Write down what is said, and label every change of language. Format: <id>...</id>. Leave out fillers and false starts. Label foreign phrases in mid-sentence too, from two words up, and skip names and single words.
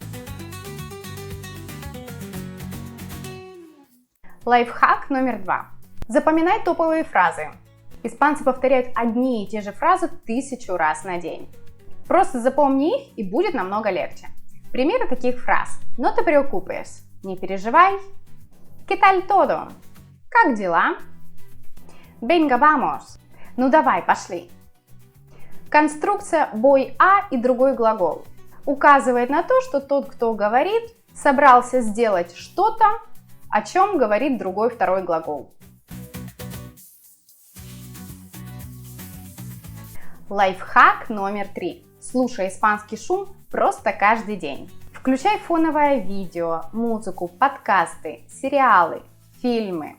<ru>Лайфхак номер 2. Запоминай топовые фразы. Испанцы повторяют одни и те же фразы 1000 раз на день. Просто запомни их, и будет намного легче. Примеры таких фраз.</ru> <es>No te preocupes.</es> <ru>Не переживай.</ru> <es>¿Qué tal todo?</es> <ru>Как дела?</ru> <es>Venga, vamos.</es> <ru>Ну давай, пошли. Конструкция</ru> <es>voy a</es> <ru>и другой глагол указывает на то, что тот, кто говорит, собрался сделать что-то, о чем говорит другой второй глагол. Лайфхак номер 3. Слушай испанский шум просто каждый день. Включай фоновое видео, музыку, подкасты, сериалы, фильмы.</ru>